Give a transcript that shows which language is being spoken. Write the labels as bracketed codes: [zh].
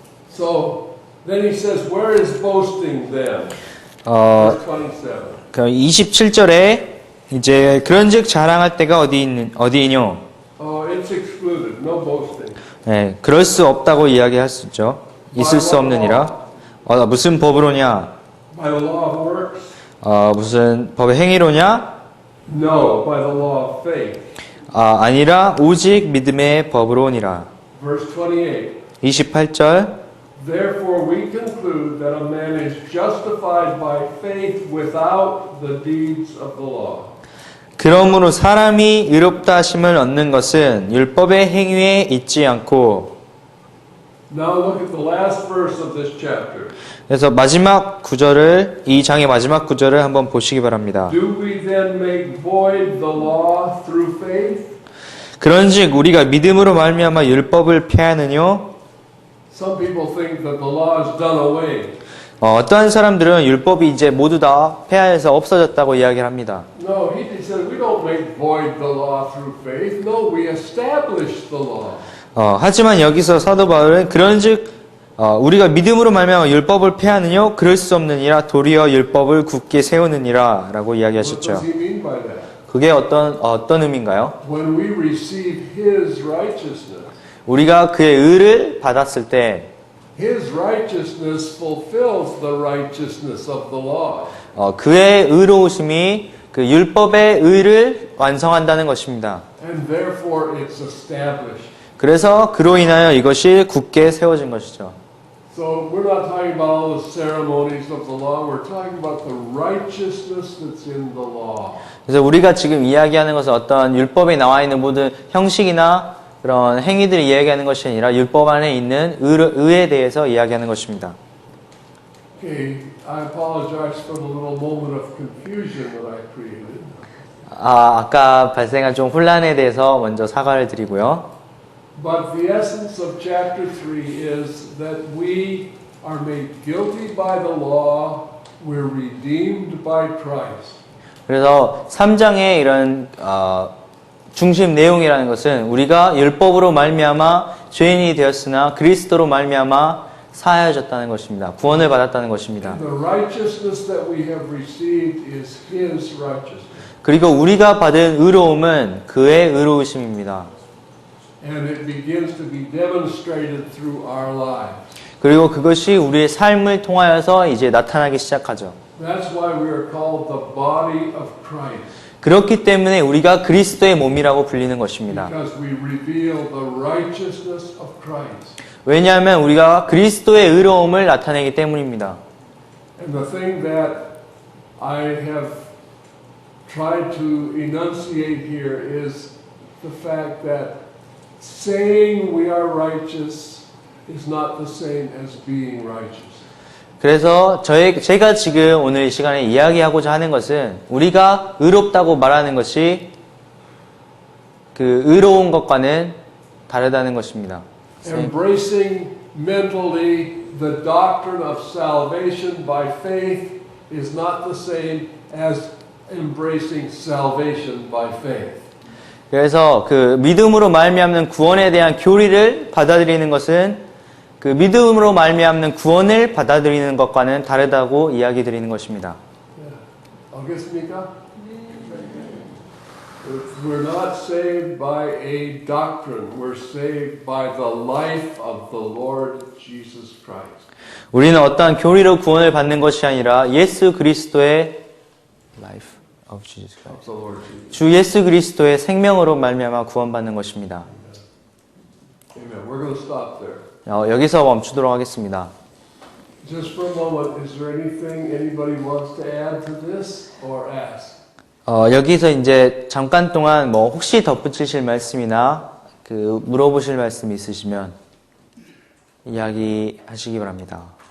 [en] So then he says, where is boasting then? 어, Verse 27. [ko] 27절에 이제 그런즉 자랑할 때가 어디이뇨? [en] It's excluded. No boasting. [ko] 네, 그럴 수 없다고 이야기할 수 있죠. 있을 수 없느니라. 무슨 법으로냐? [en] By the law of works? [ko] 무슨 법의 행위로냐? [en] No, by the law of faith. [ko] 아니라 오직 믿음의 법으로니라. [en] Verse 28. [ko] 28절. [en] Therefore we conclude that a man is justified by faith without the deeds of the law. [ko] 그러므로 사람이 의롭다 하심을 얻는 것은 율법의 행위에 있지 않고. [en] Now look at the last verse of this chapter. [ko] 그래서 마지막 구절을 이 장의 마지막 구절을 한번 보시기 바랍니다. [en] Do we then make void the law through faith? [ko] 그런즉 우리가 믿음으로 말미암아 율법을 폐하느뇨? [en] Some people think that the law is done away. [ko] 어떠한 사람들은 율법이 이제 모두 다 폐하해서 없어졌다고 이야기를 합니다. [en] No, he said we don't make void the law through faith. No, we establish the law. [ko] 하지만 여기서 사도 바울은 그런즉 우리가 믿음으로 말미암아 율법을 폐하느뇨? 그럴 수 없느니라 도리어 율법을 굳게 세우느니라 라고 [en] What [ko] 이야기하셨죠. [en] does he mean by that? [ko] 그게 어떤 의미인가요? [en] When we receive His righteousness, [ko] 우리가 그의 의를 받았을 때 [en] His righteousness fulfills the righteousness of the law. [ko] 그의 의로우심이 그 율법의 의를 완성한다는 것입니다. [en] And therefore it's established. [ko] 그래서 그로 인하여 이것이 굳게 세워진 것이죠. [en] So we're not talking about all the ceremonies of the law. We're talking about the righteousness that's in the law. [ko] 그래서 우리가 지금 이야기하는 것은 어떤 율법에 나와 있는 모든 형식이나 그런 행위들을 이야기하는 것이 아니라 율법 안에 있는 의에 대해서 이야기하는 것입니다. [en] Okay, I apologize for the little moment of confusion that I created. [ko] 아까 발생한 좀 혼란에 대해서 먼저 사과를 드리고요. [en] But the essence of chapter 3 is that we are made guilty by the law, we're redeemed by Christ. [ko] 그래서 3장의 이런 중심 내용이라는 것은 우리가 율법으로 말미암아 죄인이 되었으나 그리스도로 말미암아 사하여졌다는 것입니다. 구원을 받았다는 것입니다. [en] The righteousness that we have received is His righteousness. [ko] 그리고 우리가 받은 의로움은 그의 의로우심입니다. [en] And it begins to be demonstrated through our lives. [ko] 그리고 그것이 우리의 삶을 통하여서 이제 나타나기 시작하죠. [en] That's why we are called the body of Christ. [ko] 그렇기 때문에 우리가 그리스도의 몸이라고 불리는 것입니다. [en] Because we reveal the righteousness of Christ. [ko] 왜냐하면 우리가 그리스도의 의로움을 나타내기 때문입니다. [en] And the thing that I have tried to enunciate here is the fact that saying we are righteous is not the same as being righteous. [ko] 그래서 제가 지금 오늘 이 시간에 이야기하고자 하는 것은 우리가 의롭다고 말하는 것이 그 의로운 것과는 다르다는 것입니다. [en] Embracing mentally the doctrine of salvation by faith is not the same as embracing salvation by faith. [ko] 그래서 그 믿음으로 말미암는 구원에 대한 교리를 받아들이는 것은 그 믿음으로 말미암는 구원을 받아들이는 것과는 다르다고 이야기 드리는 것입니다. 알겠습니까? [en] We're not saved by a doctrine. We're saved by the life of the Lord Jesus Christ. [ko] 우리는 어떠한 교리로 구원을 받는 것이 아니라 예수 그리스도의 [en] life of Jesus Christ. Of the Lord Jesus. [ko] 주 예수 그리스도의 생명으로 말미암아 구원받는 것입니다. [en] Amen. We're going to stop there. [ko] 여기서 멈추도록 하겠습니다. [en] Just for a moment, is there anything anybody wants to add to this or ask? [ko] 여기서 이제 잠깐 동안 뭐 혹시 덧붙이실 말씀이나 그 물어보실 말씀 있으시면 이야기하시기 바랍니다.